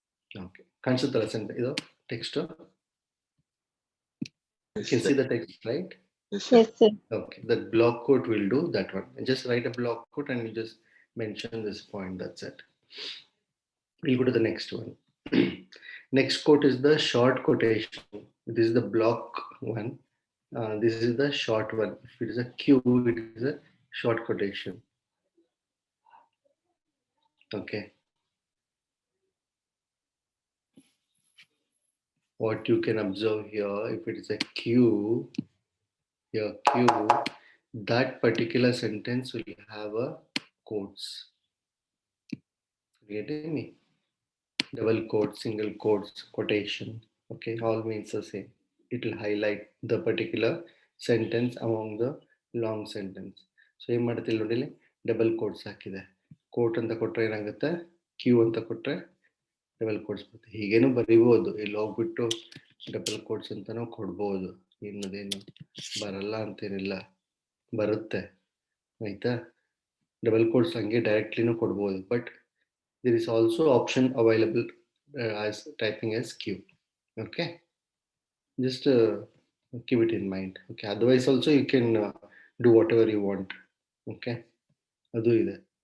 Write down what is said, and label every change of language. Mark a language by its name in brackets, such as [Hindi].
[Kannada] Okay, ಕಾಣಿಸುತ್ತಲ್ಲ sentence ಇದು text? [English] You can see the text, right? Yes, sir. Okay, that block quote will do that one. Just write a block quote and you just mention this point, that's it. We'll go to the next one. Next quote is the short quotation. This is the block one. This is the short one. If it is a Q, it is a short quotation. Okay. What you can observe here, if it is a Q, here Q, that particular sentence will have a quotes. Getting me? Double quotes, single quotes, quotation. Okay, all means the same. It will highlight the particular sentence among the long sentence. [Kannada] So ಏನು ಮಾಡುತ್ತೆ ಇಲ್ಲಿ ನೋಡಿ, double quotes ಹಾಕಿದೆ. Coat ಅಂತ ಕೊಟ್ರೆ ಏನಾಗುತ್ತೆ, Q ಅಂತ ಕೊಟ್ರೆ ಡಬಲ್ ಕೋಟ್ಸ್ ಬರುತ್ತೆ. ಹೀಗೇನು ಬರೀಬಹುದು, ಇಲ್ಲಿ ಹೋಗ್ಬಿಟ್ಟು ಡಬಲ್ ಕೋಟ್ಸ್ ಅಂತಾನು ಕೊಡ್ಬೋದು, ಇನ್ನದೇನು ಬರಲ್ಲ ಅಂತೇನಿಲ್ಲ, ಬರುತ್ತೆ ಆಯ್ತಾ. ಡಬಲ್ ಕೋಟ್ಸ್ ಹಂಗೆ ಡೈರೆಕ್ಟ್ಲಿನೂ ಕೊಡ್ಬೋದು, but [English] there is also option available as typing as Q. Okay, just keep it in mind. Okay, otherwise also you can do whatever you want. Okay, [Kannada] adu ide.